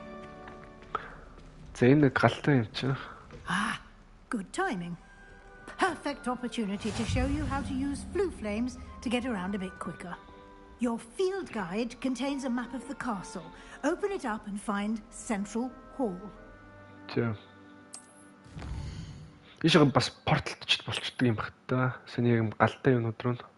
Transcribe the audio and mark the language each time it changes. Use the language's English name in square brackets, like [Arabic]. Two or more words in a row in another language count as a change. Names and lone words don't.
[Mongolian] За энэ галтай юм чи. [English] Good timing. Perfect opportunity to show you how to use flue flames to get around a bit quicker. Your field guide contains a map of the castle. Open it up and find Central Hall. [Mongolian] За. Ишээ бас порталч болчдөг юм бах та. Саний юм галтай юмнууд руу.